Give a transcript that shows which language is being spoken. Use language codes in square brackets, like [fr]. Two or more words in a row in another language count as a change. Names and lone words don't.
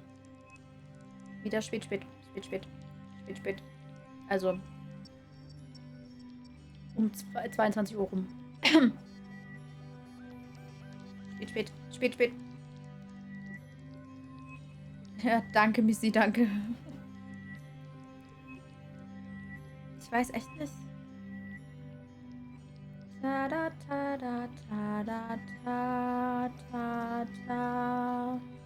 [de] Wieder spät. Also um 22 Uhr rum. Spät. Ja, danke, Missy, danke. Ich weiß echt nicht. Ta da ta da ta da ta ta ta.